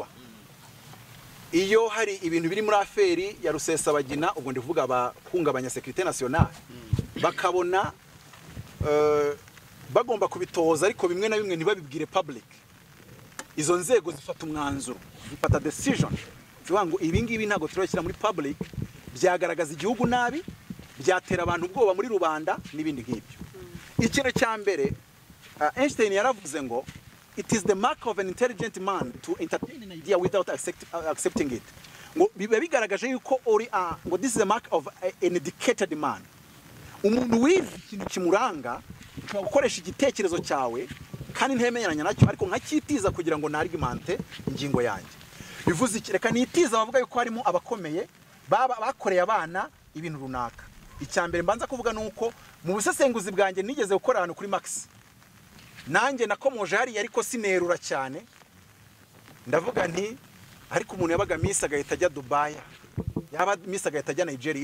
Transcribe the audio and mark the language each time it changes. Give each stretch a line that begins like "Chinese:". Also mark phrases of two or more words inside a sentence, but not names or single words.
Kinyarwanda: Iyo hari ibintu biri muri aferi ya Rusesabagina, ubwo ndivuga abahungabanya
French: sécurité nationale,
Kinyarwanda: bakabona bagomba kubitoza ariko bimwe na bimwe ntibabibwire public, izo nzego zifata umwanzuro, zifata decision zivuga ngo ibi ngibi ntago turashyira muri public, byagaragaza igihugu nabi, byatera abantu ubwoba muri rubanda n'ibindi nk'ibyo. Ikintu cya mbere Einstein yaravuze ngo
English: it is the mark of an intelligent man to entertain an idea without accepting it.
Kinyarwanda: Ngo biba bigaragaje yuko ngo
English: this is the mark of an educated man.
Kinyarwanda: Umuntu wize ikintu kimuranga, ukoresha igitekerezo cyawe kandi ntemenyanya nacyo ariko nkakitiza kugira ngo narigimante ingingo yanjye. Bivuze iki? Reka nitiza bavuga yuko harimo abakomeye bakoreye abana ibintu runaka. Icyambere mbanza kuvuga nuko mu busesenguzi bwanjye nigeze gukora ahantu kuri Max, nanjye nakomoje hari ariko sinerura cyane, ndavuga nti ariko umuntu yabaga Miss agahita ajya Dubai, yaba Miss agahita ajya Nigeria.